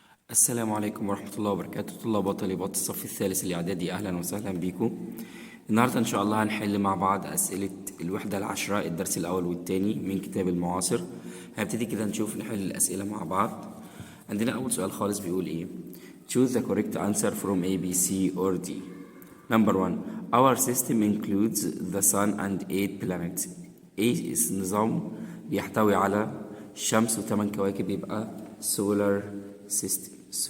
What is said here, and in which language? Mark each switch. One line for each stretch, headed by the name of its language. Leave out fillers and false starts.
Arabic: السلام عليكم ورحمة الله وبركاته. طلاب وطالبات الصف الثالث الاعدادي، أهلا وسهلا بيكم. النهاردة إن شاء الله هنحل مع بعض أسئلة الوحدة العاشرة، الدرس الأول والثاني من كتاب المعاصر. هنبتدي كده نشوف نحل الأسئلة مع بعض. عندنا أول سؤال خالص بيقول إيه؟
English: Choose the correct answer from A, B, C or D. Number 1. Our system includes the sun and 8 planets.
Arabic: إيه نظام بيحتوي على الشمس و8 كواكب، يبقى solar system.